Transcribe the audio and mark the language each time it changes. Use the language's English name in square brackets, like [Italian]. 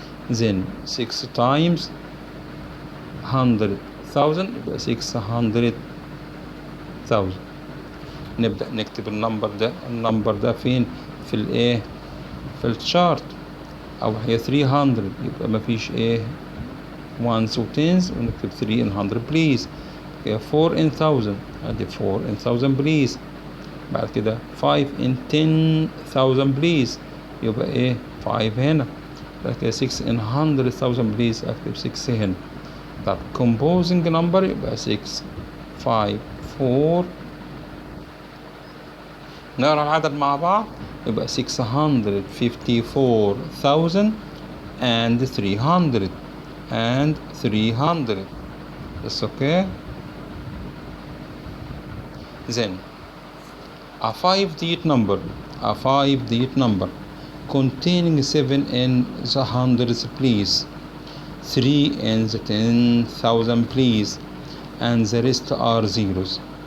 [English] then 6 times 100,000 [Arabic] يبقى 600,000. نبدأ نكتب النمبر ده فين في الايه في الشارت، او هي 300 يبقى مفيش ايه ones و tens ونكتب [English] 3 in 100 please. هي 4 in 1000 ادي 4 in 1000 please. [Arabic] بعد كده [English] 5 in 10,000 please [Arabic] يبقى ايه 5 هنا. بعد كده [English] 6 in 100,000 please [Arabic] اكتب 6 هنا. طب [English] composing number [Arabic] يبقى 6 5 4. نقرا العدد مع بعض يبقى 654,000 [English] and 300 and 300. That's okay. Then a 5-digit number containing 7 in the hundreds please, 3 in the 10,000 please, and the rest are zeros.